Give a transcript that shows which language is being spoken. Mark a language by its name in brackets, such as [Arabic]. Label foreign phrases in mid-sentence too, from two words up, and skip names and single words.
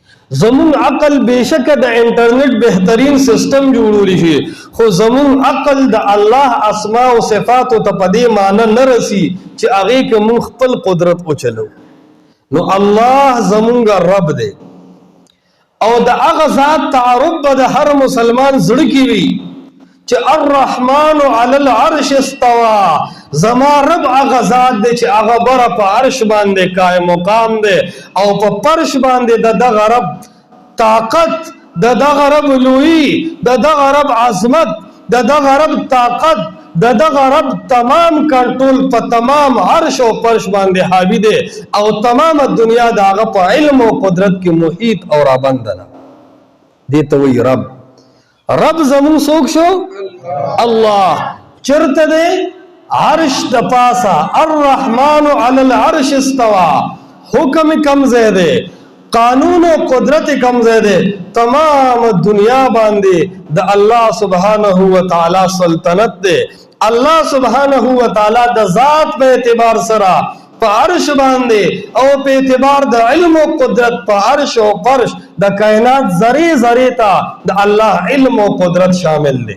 [Pashto] زمون عقل بشک د انټرنیټ بهترین سیستم جوړولی شي خو زمون عقل د الله اسماء او صفات ته په دې معنی نه رسی چې هغه کې مون خپل قدرت او چلو. نو الله زمونږ رب دی او د هغه ذات تعارف به د هر مسلمان زړه کې وي چې [Arabic] الرحمن علی العرش استوى. [Pashto] زما رب هغه ذات دی چې هغه بره په عرش باندې قائم مقام دی او په فرش باندې د دغه رب طاقت، د دغه رب لوی، د دغه رب عظمت، د دغه رب طاقت، د دغه رب تمام کنټرول په تمام عرش او فرش باندې حاوی دی او تمام دنیا د هغه په علم او قدرت کې محیط او رابند ده. دې ته وایي رب. رب زمون څوک شو؟ الله. چرته دی؟ عرش د پاسا. [Arabic] الرحمن علی العرش استوى. [Pashto] حکم کم زیده، قانون و قدرت کم زیده، تمام دنیا باندې د الله [Arabic] سبحانه و تعالی [Pashto] سلطنت ده. الله [Arabic] سبحانه و تعالی [Pashto] د ذات په اعتبار سره په عرش باندې او په اعتبار د علم او قدرت په عرش او فرش د کائنات ذره ذره ته د الله علم او قدرت شامل دي.